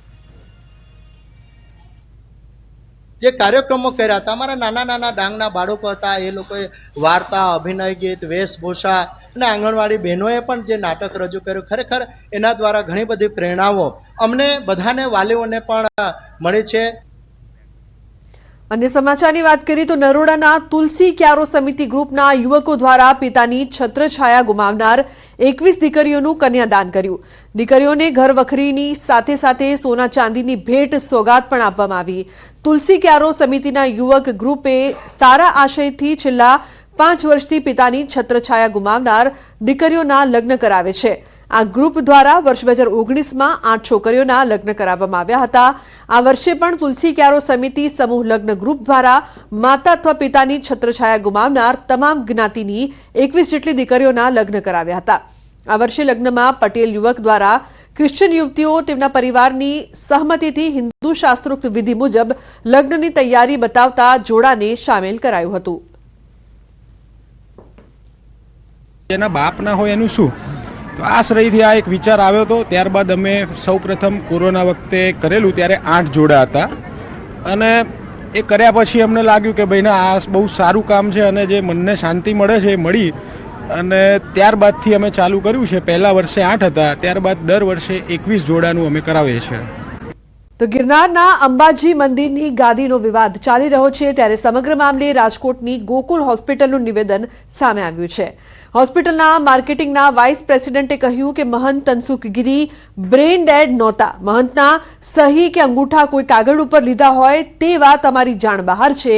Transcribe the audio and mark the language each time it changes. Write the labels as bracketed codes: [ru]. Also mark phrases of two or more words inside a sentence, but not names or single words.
[gu] જે કાર્યક્રમો કર્યા હતા અમારા નાના નાના ડાંગના બાળકો હતા એ લોકોએ વાર્તા, અભિનય ગીત, વેશભૂષા અને આંગણવાડી બહેનોએ પણ જે નાટક રજૂ કર્યું ખરેખર એના દ્વારા ઘણી બધી પ્રેરણાઓ અમને બધાને વાલીઓને પણ મળી છે। [hi] अन्य समाचार की बात करें तो [gu] નરોડાના તુલસી ક્યારો સમિતિ ગ્રુપના યુવકો દ્વારા પિતાની છત્રછાયા ગુમાવનાર 21 દીકરીઓનું કન્યાદાન કર્યું। દીકરીઓને ઘર વખરીની સાથે સાથે સોના ચાંદીની ભેટ સોગાત પણ આપવામાં આવી। તુલસી ક્યારો સમિતિના યુવક ગ્રુપે સારા આશયથી છેલ્લા 5 વર્ષથી પિતાની છત્રછાયા ગુમાવનાર દીકરીઓના લગ્ન કરાવે છે। આ ગ્રુપ દ્વારા વર્ષ 2019 મેં 8 છોકરીઓના લગ્ન કરાવવામાં આવ્યા હતા। આ વર્ષે પણ તુલસી ક્યારો સમિતિ સમૂહ લગ્ન ગ્રુપ દ્વારા માતા અથવા પિતાની છત્રછાયા ગુમાવનાર તમામ જ્ઞાતિની 21 જેટલી દીકરીઓના લગ્ન કરાવ્યા હતા। આ વર્ષે લગ્નમા પટેલ યુવક દ્વારા ક્રિશ્ચિયન યુવતીઓ તેમના પરિવારની સહમતિથી હિંદૂ શાસ્ત્રોક્ત વિધિ મુજબ લગ્નની તૈયારી બતાવતા જોડાને શામિલ કરાયું હતું। જેના બાપ ના હોય એનું શું તો આશ્રયથી આ એક વિચાર આવ્યો તો ત્યારબાદ અમે સૌ પ્રથમ કોરોના વખતે કરેલું ત્યારે 8 જોડા હતા અને એ કર્યા પછી અમને લાગ્યું કે ભાઈ ના આ બહુ સારું કામ છે અને જે મનને શાંતિ મળે છે મળી અને ત્યારબાદથી અમે ચાલૂ કર્યું છે। પહેલા વર્ષે 8 હતા ત્યારબાદ દર વર્ષે 21 જોડાનું અમે કરાવીએ છીએ। तो गिरनाરના અંબાજી મંદિરની ગાદીનો વિવાદ ચાલી રહ્યો છે ત્યારે સમગ્ર મામલે રાજકોટની ગોકુલ હોસ્પિટલનું નિવેદન સામે આવ્યું છે। હોસ્પિટલના માર્કેટિંગના વાઇસ પ્રેસિડેન્ટે કહ્યું કે મહંત તનસુખગીરી બ્રેન ડેડ નહોતા। મહંતના સહી કે અંગૂઠા કોઈ કાગળ ઉપર લીધા હોય તે વાત અમારી જાણ બહાર છે।